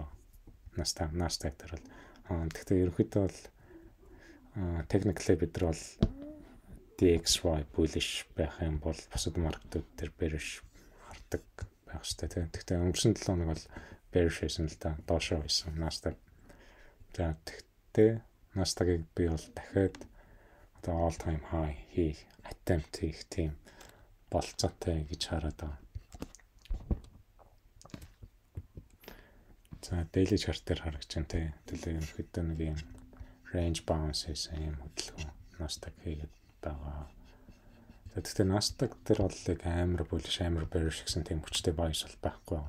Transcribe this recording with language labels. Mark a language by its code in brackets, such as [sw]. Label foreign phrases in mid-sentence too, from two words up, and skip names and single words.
[mn] Nasdaq дээр бол тэгтээ ерөнхийдөө бол technically бид нар бол [en] DXY bullish [mn] байх юм бол бусад маркетууд дээр bearish хардаг байх хэрэгтэй тийм. Тэгтээ өнгөрсөн 7 хоног бол bearish байсан л да. Доошоо байсан Nasdaq. За тэгтээ Nasdaq-ыг би бол дахиад одоо [en] all time high [mn] хийх attempt хийх тийм болцоотой гэж хараад байгаа. За [en] daily chart [mn] дээр харагч байна те. Тэгэл ерөнхийдөө нэг юм [en] range bounce [mn] хийсэн юм хөдөлгөөн Nasdaq хийгээд байгаа. За тэгтээ Nasdaq дээр бол яг амар bullish амар bearish гэсэн тийм хүчтэй bias бол байхгүй байгаа.